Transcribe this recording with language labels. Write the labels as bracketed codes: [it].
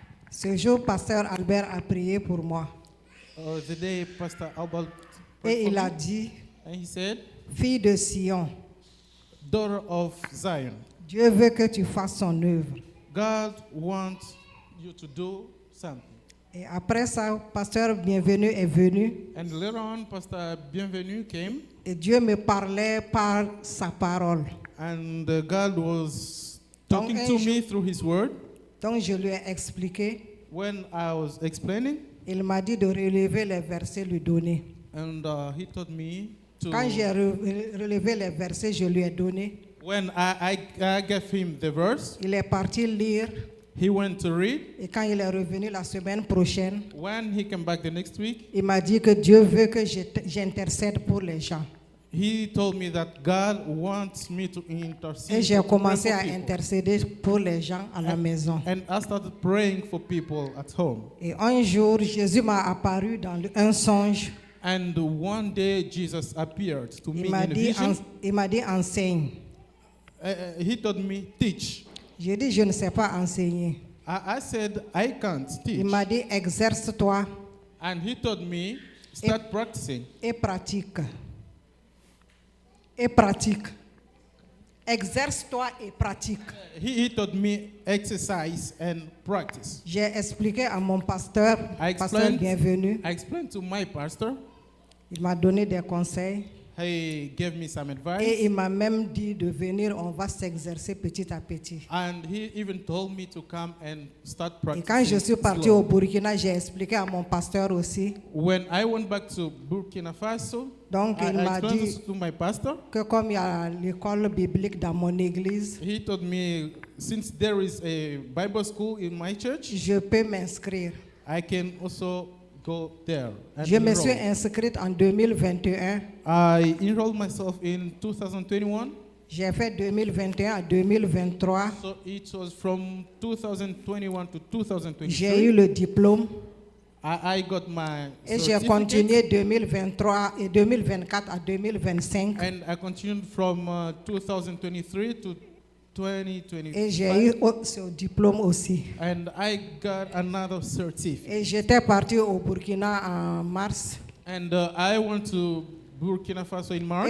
[fr] ce jour, Pasteur Albert a prié pour moi. [en] The day Pastor Albert [fr] Et il a dit, [en] and he said, [fr] fille de Sion, [en] daughter of Zion, [fr] Dieu veut que tu fasses son œuvre. [en] God wants you to do something. [fr] Et après ça, Pasteur Bienvenu est venu. [en] And later on, Pastor Bienvenu came. [fr] Et Dieu me parlait par sa parole. [en] And God was talking to me through His word. [fr] Donc je lui ai expliqué. [en] When I was explaining, [fr] il m'a dit de relever les versets, lui donner. [en] And he told me to. [fr] Quand j'ai relevé les versets, je lui ai donné. [en] When I gave him the verse, [fr] il est parti lire. [en] He went to read. [fr] Et quand il est revenu la semaine prochaine, [en] when he came back the next week, [fr] il m'a dit que Dieu veut que j'intercède pour les gens. [en] he told me that God wants me to intercede. [fr] Et j'ai [en] to pray [fr] commencé [en] for [fr] à [en] people. [fr] intercéder pour les gens à la maison. [en] And I started praying for people at home. [fr] Et un jour, Jésus m'a apparu dans un songe. [en] And one day Jesus appeared to me [fr] Il m'a [en] in a [fr] dit, [en] vision. [fr] il m'a dit enseigne. [en] He told me, teach. [fr] J'ai dit, je ne sais pas enseigner. [en] I said, I can't teach. [fr] Il m'a dit, exerce-toi [en] And he told me, start practicing. [fr] et pratique. Et pratique. Exerce-toi et pratique. [en] He told me, exercise and practice. [fr] J'ai expliqué à mon pasteur, pasteur bienvenu. [en] I explained to my pastor. [fr] Il m'a donné des conseils. [en] He gave me some advice. [fr] Et il m'a même dit de venir, on va s'exercer petit à petit. [en] And he even told me to come and start [fr] Et [en] practicing. [fr] quand je suis parti [en] slow. [fr] au Burkina, j'ai expliqué à mon pasteur aussi. [en] When I went back to Burkina Faso, [fr] Donc il [en] I [fr] m'a [en] explained [fr] dit [en] this to my pastor. [fr] que comme il y a l'école biblique dans mon église, [en] He told me, since there is a Bible school in my church, [fr] je peux m'inscrire. [en] I can also go there. And [fr] Je me suis [en] enroll. [fr] inscrite en 2021. [en] I enrolled myself in 2021. [fr] J'ai fait 2021 à 2023. [en] So it was from 2021 to 2023. [fr] J'ai eu le diplôme. [en] I got my [fr] Et j'ai [en] certificate. [fr] continué 2023 et 2024 à 2025. [en] And I continued from 2023 to 2025. [fr] Et j'ai eu ce diplôme aussi. [en] And I got another certificate. [fr] Et j'étais partie au Burkina en mars. [en] And I went to Burkina Faso in March